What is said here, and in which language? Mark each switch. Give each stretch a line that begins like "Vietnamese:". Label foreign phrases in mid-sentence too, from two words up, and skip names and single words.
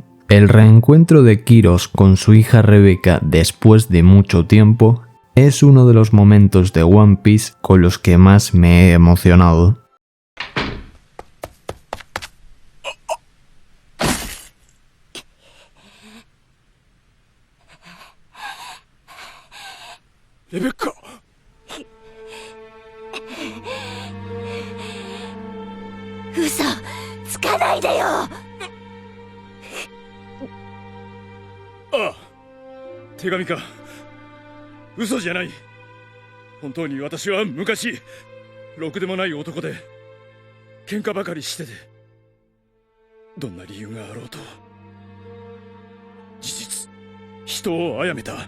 Spanish: El reencuentro de Kiros con su hija Rebecca después de mucho tiempo es uno de los momentos de One Piece con los que más me he emocionado. Rebecca!
Japanese: 嘘つかないでよ。ああ、手紙か。嘘じゃない。本当に私は昔ろくでもない男で喧嘩ばかりしてて、どんな理由があろうと事実人を殺めた。